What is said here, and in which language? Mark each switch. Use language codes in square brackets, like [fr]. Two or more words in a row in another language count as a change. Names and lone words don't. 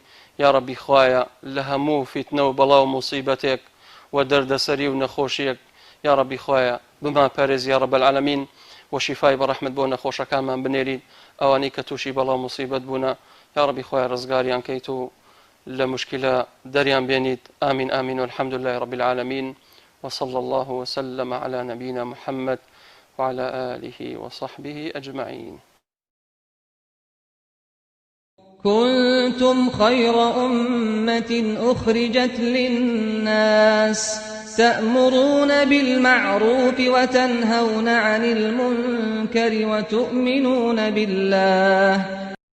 [ar] یا ربی [ckb] خوایە لە هەموو فیتنە و بەڵاو موسیبەتێک و دەردەسەری و نەخۆشیەک [ar] یا ربی [ckb] خوایە بما پارێز [ar] یا رب العالمین [ckb] و شیفای بەڕەحمت بۆ نەخۆشەکانمان بنێرین ئەوانەی کە تووشی بەڵاو موسیبەت بوونە [ar] یا ربی [ckb] خوایە ڕزگاریان کەیت و لە مشکلە دەریان بێنیت. [ar] آمین آمین والحمد لله رب العالمين وصلى الله وسلم على نبينا محمد وعلى آله وصحبه أجمعين. كنتم خير أمة أخرجت للناس تأمرون بالمعروف وتنهون عن المنكر وتؤمنون بالله